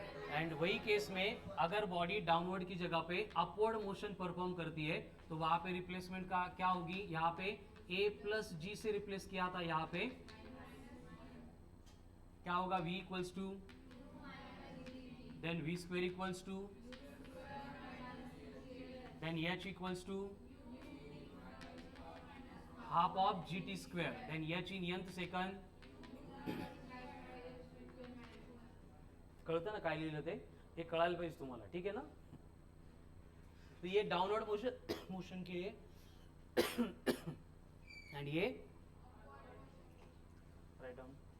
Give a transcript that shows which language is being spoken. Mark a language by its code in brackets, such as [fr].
[hi] And वही case में अगर बॉडी डाउनवर्ड की जगह पे अपवर्ड मोशन परफॉर्म करती है तो वहां पे रिप्लेसमेंट का क्या होगी, यहाँ पे a प्लस जी से रिप्लेस किया था, यहाँ पे क्या होगा, v equals to then v square equals to then h equals to half of G T square then h in nth second. [mr] कळतं ना काय लिहिलं ते, हे कळायला पाहिजे तुम्हाला, [hi] ठीक है ना। तो ये डाउनवर्ड मोशन मोशन के लिए एंड ये राइट डाउन,